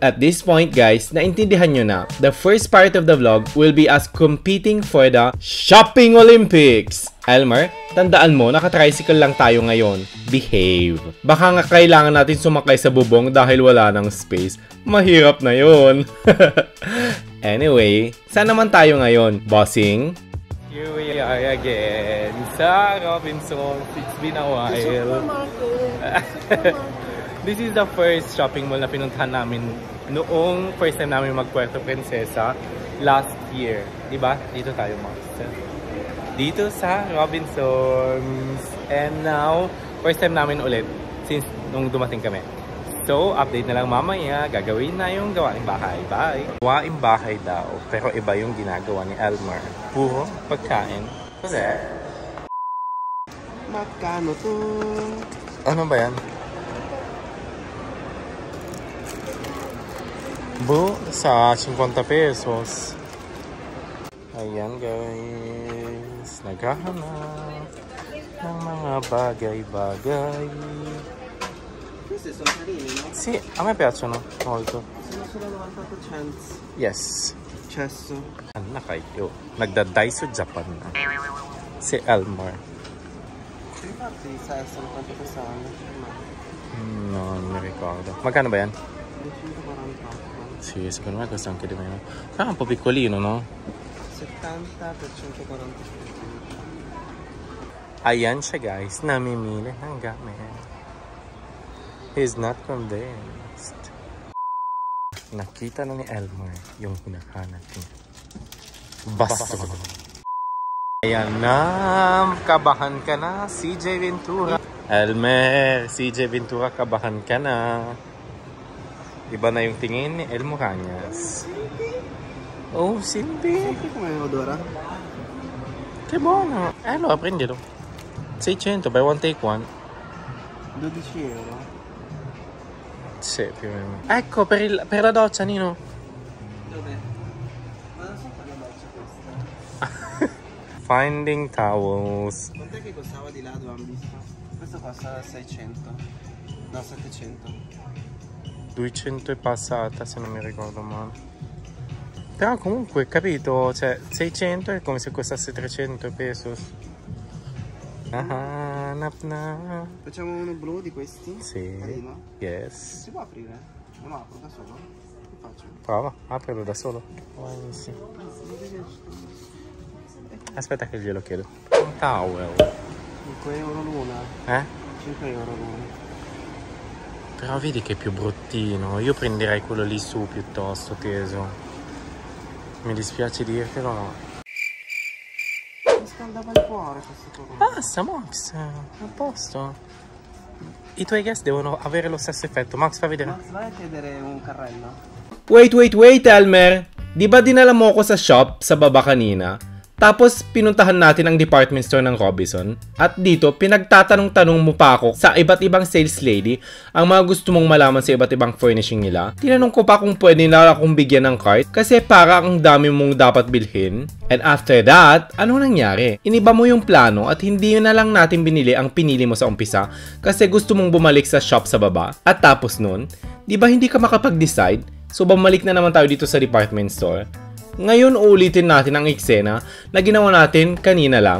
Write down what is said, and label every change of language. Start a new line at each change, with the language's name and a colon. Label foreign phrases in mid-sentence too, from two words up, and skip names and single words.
English: At this point guys,
Filipino: naintindihan nyo na.
English: The first part of the vlog will be us competing for the Shopping Olympics!
Filipino: Elmer, tandaan mo, naka-tricycle lang tayo ngayon. Behave. Baka nga kailangan natin sumakay sa bubong dahil wala ng space. Mahirap na yun. Anyway, saan naman tayo ngayon, bossing?
English: Here we are again sa Robinsons. It's been a while. This is the first shopping mall
Filipino: na pinuntahan namin noong
English: first time
Filipino: namin mag
English: Puerto Princesa. last year.
Filipino: Diba? Dito tayo,
English: Max.
Filipino: Dito sa Robinsons.
English: And now, first time
Filipino: namin ulit since nung dumating kami. So, update na lang mamaya. Gagawin na yung gawaing bahay. Bye! Gawaing bahay daw. Pero iba yung ginagawa ni Elmer. Puro pagkain. Kasi, Magkano to? ano ba yan? Sa 50 pesos. Ayan guys. Naghahanap ng mga bagay-bagay.
Italian: Queste sono carini, no? Sì, a me piacciono molto. Sono solo 98 cents. Yes. Cesso.
Filipino: Ano kayo? Nagda-Daiso Japan na. Si Elmer.
Italian: Infatti, sai, sono quanto costano? Non mi ricordo.
Filipino: Magkano ba yan? 248.
Italian: Sì, secondo me costa anche di meno. Però è un po' piccolino, no? 70 per 140.
Filipino: Ayan siya guys, namimili ng gamit.
English: He's not convinced.
Filipino: Nakita na ni Elmer yung hinahanap niya. Basto. Ayan na, kabahan ka na, CJ Ventura. Elmer, CJ Ventura, kabahan ka na. Iba na yung tingin ni El Moranias. Oh, Cindy.
Italian: Come odora? Che buono. Allora prendilo. 600,
English: buy one take one.
Italian: 12 euro. Sì, più o meno. Ecco, per la doccia, Nino. Dove? Ma non so quale doccia questa.
English: Finding towels.
Italian: Quant'è che costava di là dove abbiamo visto? Questo costa 600. No, 700. 200 e passata, se non mi ricordo male. Però comunque, capito? Cioè, 600 è come se costasse 300 pesos. Ah, na. Facciamo uno blu di questi? Sì. Carino. Yes. Si può aprire? Non lo apro da solo? Che faccio? Prova, aprilo da solo. Sì. Aspetta che glielo chiedo. Un towel. 5 euro l'una. 5 euro l'una. Però vedi che è più bruttino. Io prenderei quello lì su piuttosto, teso. Mi dispiace dirtelo, no. Mi scaldava il cuore questo colore. Basta, Max. A posto. I tuoi guest devono avere lo stesso effetto. Max, fa vedere. Max, vai a chiedere un carrello.
Filipino: Wait, Elmer. Di ba dinala mo ko sa shop sa baba kanina? Tapos, pinuntahan natin ang department store ng Robinson. At dito, pinagtatanong-tanong mo pa ako sa iba't ibang sales lady ang mga gusto mong malaman sa iba't ibang furnishing nila. Tinanong ko pa kung pwede na akong bigyan ng cart kasi para ang dami mong dapat bilhin.
English: And after that,
Filipino: ano nangyari? Iniba mo yung plano at hindi yun na lang natin binili ang pinili mo sa umpisa kasi gusto mong bumalik sa shop sa baba. At tapos nun, di ba hindi ka makapag-decide? So, bumalik na naman tayo dito sa department store. Ngayon, ulitin natin ang eksena na ginawa natin kanina lang.